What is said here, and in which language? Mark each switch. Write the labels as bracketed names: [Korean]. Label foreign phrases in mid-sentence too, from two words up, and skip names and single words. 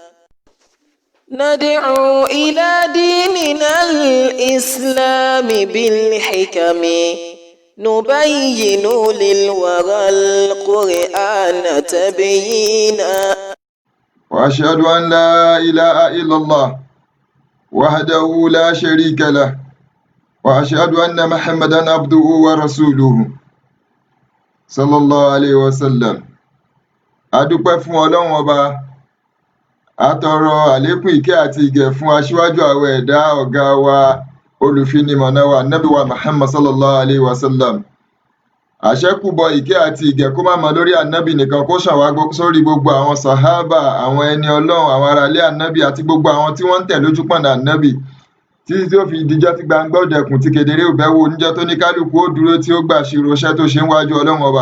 [Arabic] ندعو إلى ديننا الإسلام بالحكم نبين للورى القرآن تبيينا وأشهد أن لا إله إلا الله وحده لا شريك له وأشهد أن محمدا عبده ورسوله صلى الله عليه وسلم. [Yoruba] adúpẹ́ fún Ọlọ́run Ọba, atọrọ àlékún ìkẹ́ àti ìgẹ̀ fún aṣíwájú àwọn ẹ̀dá ọ̀gá wa olùfinimọ̀nà wa Ànábì wa Muhammad [Arabic] صلى الله عليه وسلم. [Yoruba] Àṣẹ́kùbọ̀ ìkẹ́ àti ìgẹ̀ kó má mọ lórí Ànábì nìkan, kó ṣàn wá sórí gbogbo àwọn sàhábà, àwọn ẹni Ọlọ́run, àwọn ará ilé Ànábì àti gbogbo àwọn tí wọ́n ń tẹ̀ lójúpọ̀nà Ànábì títí tí ó fi dijọ́ tí gbangba ó dẹkùn tí kedere ò bẹ́wò níjọ́ tó ní kálukú ó dúró tí ó gbà ṣírò iṣẹ́ tó ṣe ń wájú Ọlọ́run Ọba.